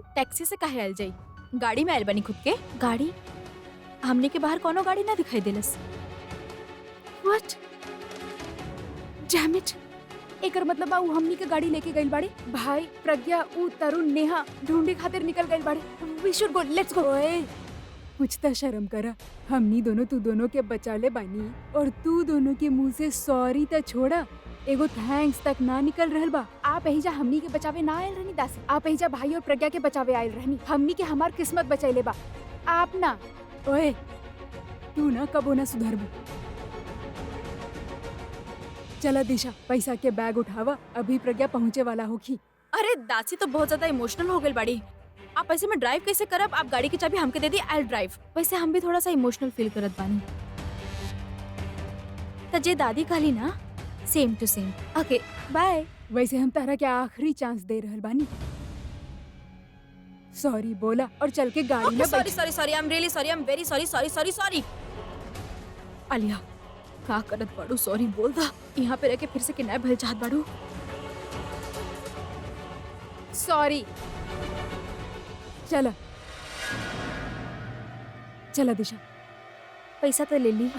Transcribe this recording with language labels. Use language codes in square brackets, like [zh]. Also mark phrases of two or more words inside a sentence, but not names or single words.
[bho] टैक्सी से काहे आयल जाई? गाड़ी में आयल बनी खुद के। गाड़ी हमने के बाहर कोनो गाड़ी ना दिखाई देलस। [en] What? Damn it. [bho] एकर मतलब ऊ हमनी के गाड़ी लेके गइल बाड़ी। भाई प्रज्ञा, ऊ तरुण, नेहा ढूंढे खातिर निकल गइल बाड़ी। [en] We should go, let's go. [bho] ओए कुछ तो शर्म करा। हमनी दोनों तू दोनों के बचा ले बानी और तू दोनों के मुंह से सॉरी तो छोड़ा, एगो थैंक्स तक ना निकल रहल बा। आप एहिजा हमनी के बचावे ना आयल रहनी दासी। आप एहिजा भाई और प्रज्ञा के बचावे आयल रहनी। हमनी के हमार किस्मत बचैले बा, आप ना। ओए तू ना कबो ना सुधरबू। चला दिशा, पैसा के बैग उठावा, अभी प्रज्ञा पहुँचे वाला होगी। अरे दासी तो बहुत ज्यादा इमोशनल हो गई बाड़ी। आप ऐसे में ड्राइव कैसे करब? आप गाड़ी की चाबी हमके दे दी, [en] I drive. [bho] वैसे हम भी थोड़ा सा [en] emotional feel [bho] करत बानी। त जे दादी कहली ना, [en] Same to same. OK bye. [bho] वैसे हम तारा के आखिरी चांस दे रहल बानी। सॉरी बोला और चल के गाड़ी में सॉरी बैठ। [en] Sorry sorry, I am really sorry, I am very sorry, sorry sorry sorry. [bho] आलिया का करत बाड़ू? सॉरी बोल दा। यहाँ पे रह के फिर से किडनैप भइल चाहत बाड़ू। सॉरी। चला चला दिशा। पैसा तो ले ली।